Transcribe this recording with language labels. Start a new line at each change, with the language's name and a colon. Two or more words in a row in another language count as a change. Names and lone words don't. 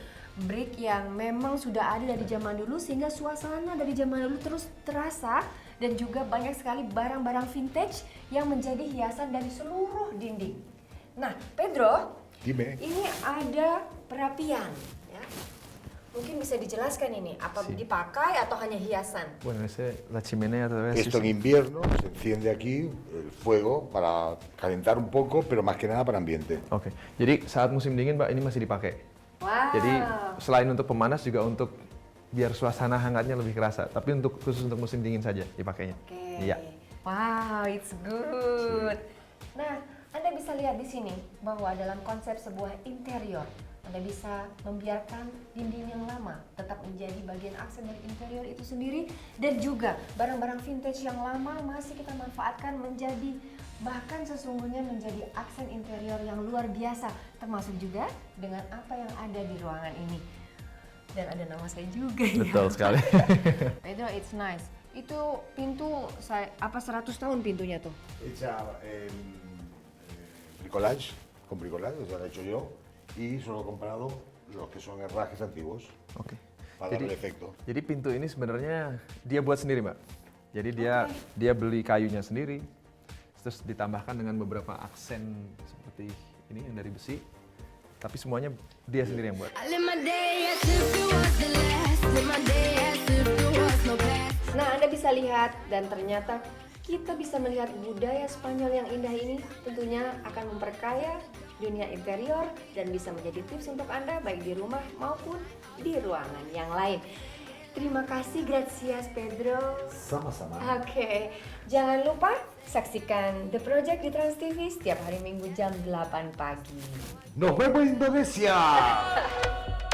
Indonesian: Brick yang memang sudah ada dari zaman dulu sehingga suasana dari zaman dulu terus terasa, dan juga banyak sekali barang-barang vintage yang menjadi hiasan dari seluruh dinding. Nah, Pedro,
Spanish: Dime.
Indonesian: ini ada perapian, ya. Mungkin bisa dijelaskan ini, apa
Spanish: Sí.
Indonesian: dipakai atau hanya hiasan?
Spanish: Bueno, la chimenea todavía Esto en invierno se enciende aquí el fuego para calentar un poco, pero más que nada para ambiente.
Indonesian: Oke, jadi saat musim dingin, Mbak, ini masih dipakai. Wow. Jadi selain untuk pemanas juga untuk biar suasana hangatnya lebih kerasa. Tapi khusus untuk musim dingin saja dipakainya. Oke. Iya.
English: Wow, it's good.
Indonesian: Nah, Anda bisa lihat di sini bahwa dalam konsep sebuah interior, Anda bisa membiarkan dinding yang lama tetap menjadi bagian aksen dari interior itu sendiri, dan juga barang-barang vintage yang lama masih kita manfaatkan menjadi, bahkan sesungguhnya menjadi aksen interior yang luar biasa, termasuk juga dengan apa yang ada di ruangan ini. Dan ada nama saya juga ya. Betul sekali.
English: Pedro, it's nice.
Indonesian: Itu pintu, 100 tahun pintunya tuh?
Spanish: Hecha en bricolage, con bricolage, o sea, lo he hecho yo, y solo he comprado los que son herrajes antiguos
Indonesian: Oke.
Spanish: para darle efecto.
Indonesian: Jadi pintu ini sebenarnya dia buat sendiri, Mbak. Jadi dia beli kayunya sendiri, terus ditambahkan dengan beberapa aksen seperti ini yang dari besi. Tapi semuanya dia sendiri yang buat.
English: I live my day as if it was the last. Live my day as if there was no past.
Indonesian: Nah, Anda bisa lihat, dan ternyata kita bisa melihat budaya Spanyol yang indah ini tentunya akan memperkaya dunia interior dan bisa menjadi tips untuk Anda baik di rumah maupun di ruangan yang lain. Terima kasih,
Spanish: gracias Pedro.
Indonesian: Sama-sama. Oke, jangan lupa saksikan The Project di Trans TV setiap hari Minggu jam 8 pagi.
Spanish: ¡Nos vemos Indonesia!